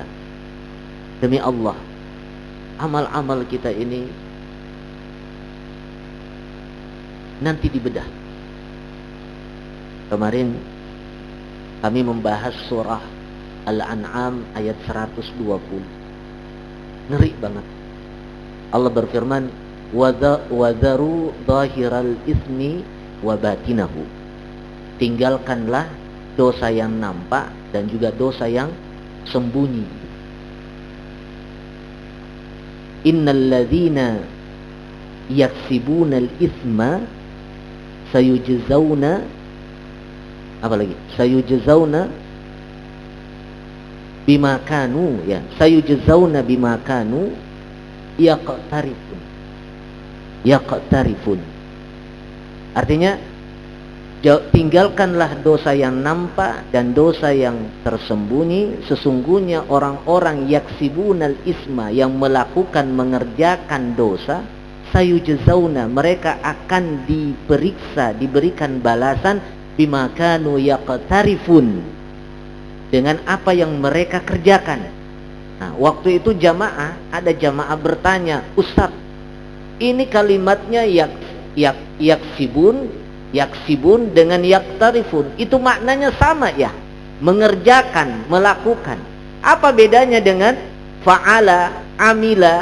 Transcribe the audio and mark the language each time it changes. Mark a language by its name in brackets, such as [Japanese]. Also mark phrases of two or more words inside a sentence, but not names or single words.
[Indonesian] Demi Allah, amal-amal kita ini nanti dibedah. Kemarin kami membahas surah Al-An'am ayat 120. Ngeri banget. Allah berfirman, [Arabic] "وذروا ظاهر الإثم وباطنه." [Indonesian] Tinggalkanlah dosa yang nampak dan juga dosa yang sembunyi. [Arabic] إن الذين يكسبون الإثم سيجزون, [Indonesian] apa lagi? [Arabic] سيجزون بما كانوا, ya. سيجزون بما كانوا يقترفون. [Indonesian] Artinya tinggalkanlah dosa yang nampak dan dosa yang tersembunyi. Sesungguhnya orang-orang [Arabic] يكسبون الإثم, [Indonesian] yang melakukan, mengerjakan dosa, sayujzauna, mereka akan diperiksa, diberikan balasan [Arabic] بما كانوا يقترفون, [Indonesian] dengan apa yang mereka kerjakan. Nah, waktu itu ada jamaah bertanya, "Ustaz, ini kalimatnya yaksibun dengan yaktarifun, itu maknanya sama ya? Mengerjakan, melakukan. Apa bedanya dengan [Arabic] فعل عمل?